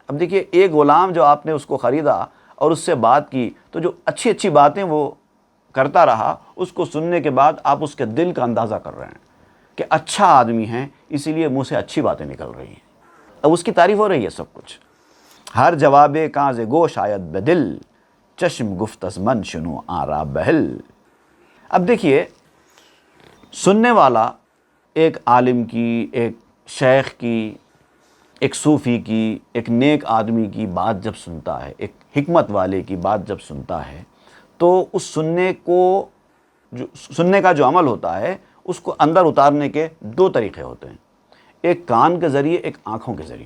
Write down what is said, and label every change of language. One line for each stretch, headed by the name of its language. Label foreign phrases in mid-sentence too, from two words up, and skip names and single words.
Urdu: اب دیکھیے, ایک غلام جو آپ نے اس کو خریدا اور اس سے بات کی, تو جو اچھی اچھی باتیں وہ کرتا رہا, اس کو سننے کے بعد آپ اس کے دل کا اندازہ کر رہے ہیں کہ اچھا آدمی ہے, اسی لیے منہ سے اچھی باتیں نکل رہی ہیں. اب اس کی تعریف ہو رہی ہے سب کچھ.
Persian: ہر جواب کاز گوش آیت بدل, چشم گفت از من شنو آرا بہل.
Urdu: اب دیکھیے, سننے والا ایک عالم کی, ایک شیخ کی, ایک صوفی کی, ایک نیک آدمی کی بات جب سنتا ہے, ایک حکمت والے کی بات جب سنتا ہے, تو اس سننے کا جو عمل ہوتا ہے اس کو اندر اتارنے کے دو طریقے ہوتے ہیں, ایک کان کے ذریعے, ایک آنکھوں کے ذریعے.